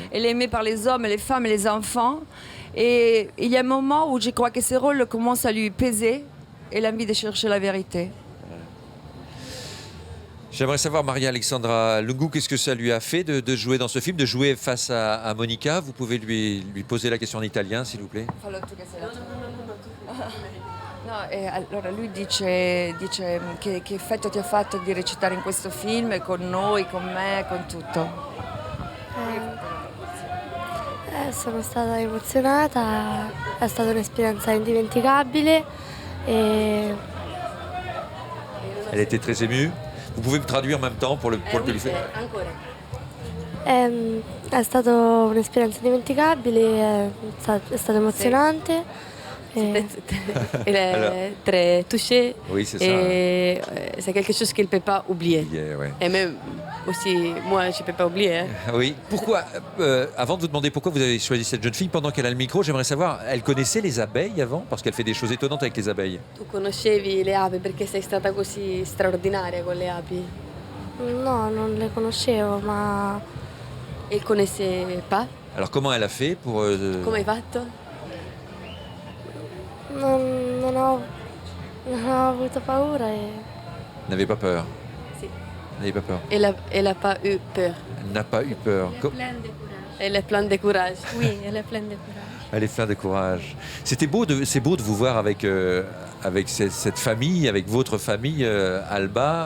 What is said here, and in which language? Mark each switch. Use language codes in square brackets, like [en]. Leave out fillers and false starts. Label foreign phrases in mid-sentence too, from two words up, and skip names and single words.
[fr] Elle est aimée par les hommes, les femmes et les enfants. Et il y a un moment où je crois que ces rôles commencent à lui peser. Elle a envie de chercher la vérité. J'aimerais savoir, Maria-Alexandra Lungu, qu'est-ce que ça lui a fait de jouer dans ce film, de jouer face à Monica? Vous pouvez lui poser la question en italien, s'il vous plaît? [it] Fallo tu che sei la No, allora lui dice che effetto ti ha fatto di recitare in questo film con noi, con me, con tutto. Sono stata emozionata, è stata un'esperienza indimenticabile e [fr] Elle était très émue. Vous pouvez me traduire en même temps pour le public? [it] Ancora. è stata un'esperienza indimenticabile, è stato emozionante. [fr] Elle est Alors. très touchée. Oui, c'est ça. Et c'est quelque chose qu'elle ne peut pas oublier. Yeah, ouais. Et même aussi, moi, je ne peux pas oublier. Hein. Oui. Pourquoi, avant de vous demander pourquoi vous avez choisi cette jeune fille, pendant qu'elle a le micro, j'aimerais savoir, elle connaissait les abeilles avant? Parce qu'elle fait des choses étonnantes avec les abeilles. [it] Tu conoscevi le api perché sei stata così straordinaria con le api? No, non le conoscevo, ma [fr] Elle ne connaissait pas. Alors comment elle a fait pour... [it] Come hai fatto? non ho avuto paura e [fr] N'avait pas peur. [it] Si. [fr] N'avait pas peur. Elle n'a pas eu peur. Elle n'a pas eu peur. Pleine de courage. Elle est pleine de courage. Oui, elle est pleine de courage. Elle est pleine de courage. C'est beau de vous voir avec cette famille, avec votre famille, Alba.